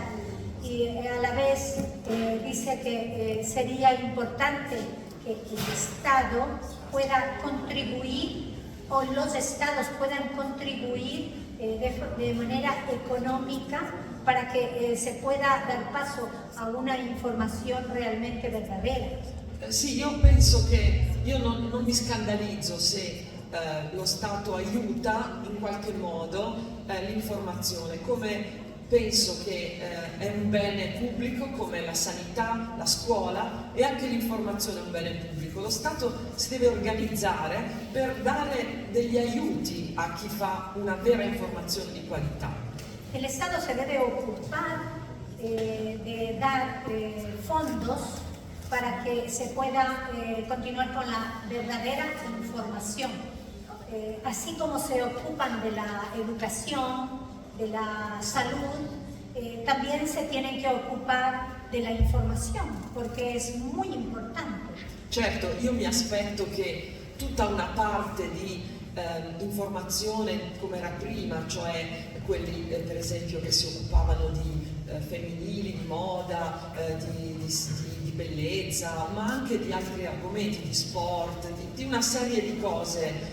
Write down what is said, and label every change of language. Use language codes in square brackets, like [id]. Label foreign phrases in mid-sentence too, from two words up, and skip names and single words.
[es] Y a la vez dice que sería importante que el Estado pueda contribuir, o los estados puedan contribuir de manera económica para que se pueda dar paso a una información realmente verdadera. [it] Sì, io penso che io non mi scandalizzo se lo Stato aiuta in qualche modo l'informazione, come penso che è un bene pubblico come la sanità, la scuola, e anche l'informazione è un bene pubblico. Lo Stato si deve organizzare per dare degli aiuti a chi fa una vera informazione di qualità. [es] El Estado se debe ocupar de dar fondos para que se pueda continuar con la verdadera información. Así como se ocupan de la educación, de la salud, también se tienen que ocupar de la información, porque es muy importante. [it] Certo, io mi aspetto che tutta una parte di informazione come era prima, cioè quelli per esempio che si occupavano di femminili, di moda, di bellezza, ma anche di altri argomenti, di sport, di una serie di cose,